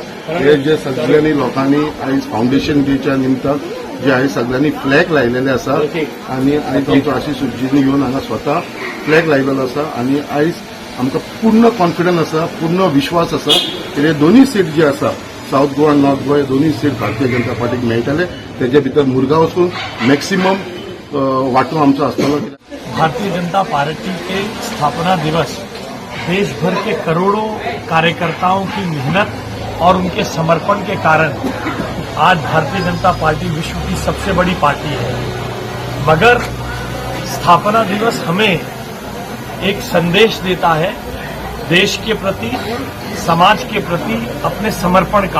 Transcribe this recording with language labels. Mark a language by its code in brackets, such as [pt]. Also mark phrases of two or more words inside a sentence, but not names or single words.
[kok] हे जे सगळ्यांनी लोकांनी आयज फाउंडेशन डेच्या निमतान जे आयज सगळ्यांनी फ्लॅग लायलेले आसा आणि आयज आमचो आशीष रेड्डीनी येवन हांगा स्वता फ्लॅग लायलेलो आसा. आणि आयज आमकां पूर्ण कॉन्फिडन्स आसा, पूर्ण विश्वास आसा की हे दोनूय सीट जे आसा साऊथ गोवा आनी नॉर्थ गोवा दोनूय सीट भारतीय जनता पार्टीक मेळटले. तेजे भितर मुरगांव वचून मॅक्सिमम वांटो आमचो आसतलो. [hi] भारतीय जनता पार्टी के स्थापना दिवस देश भर के करोड़ों कार्यकर्ताओं की मेहनत और उनके समर्पण के कारण आज भारतीय जनता पार्टी विश्व की सबसे बड़ी पार्टी है. मगर स्थापना दिवस हमें एक संदेश देता है देश के प्रति, समाज के प्रति अपने समर्पण का.